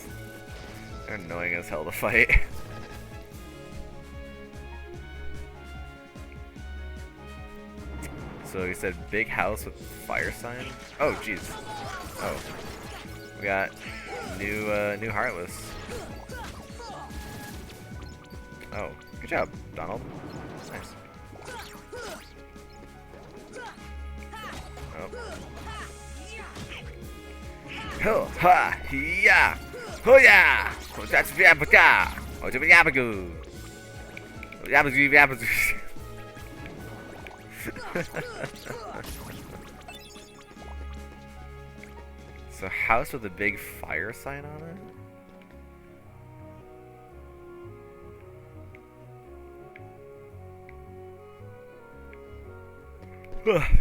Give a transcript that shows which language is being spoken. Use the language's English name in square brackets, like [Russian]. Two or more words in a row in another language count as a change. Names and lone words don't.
[English] They're annoying as hell to fight. So he said big house with fire sign? Oh jeez. Oh. We got new Heartless. Oh, good job, Donald. Nice. Oh. Ho ha ya ho ya. That's Yabuka. Oh, Yabagu. Yabagu Yabagu. So house with a big fire sign on it?